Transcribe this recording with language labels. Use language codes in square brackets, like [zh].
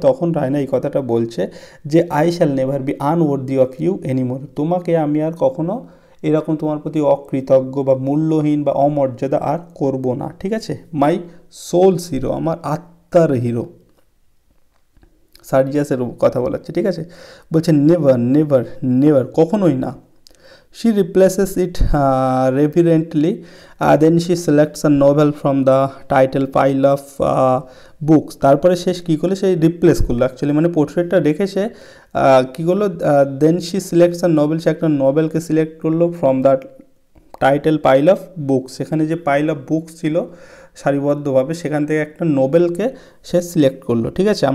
[bn] তখন রায়না এই কথাটা বলছে যে [en] I shall never be unworthy of you anymore, [bn] তোমাকে আমি আর কখনো এরকম তোমার প্রতি অকৃতজ্ঞ বা মূল্যহীন বা অমর্যাদা আর করব না, ঠিক আছে। [en] my soul's hero, [bn] আমার আত্মার হিরো, সার্জিয়াসের কথা বলাচ্ছে, ঠিক আছে। বলছে নেভার নেভার নেভার, কখনোই না। [en] She replaces it reverently. Then she selects a novel from the title pile of books. [bn] তারপরে সে কী করলো, সেই রিপ্লেস করলো, অ্যাকচুয়ালি মানে পোর্ট্রেটটা রেখে সে কী করলো, [en] then she selects a novel, [bn] সে একটা নোবেলকে সিলেক্ট করলো [en] from the title pile of books, [bn] সেখানে যে পাইল অফ বুকস ছিল সারিবদ্ধভাবে, সেখান থেকে একটা নোবেলকে সে সিলেক্ট করলো, ঠিক আছে।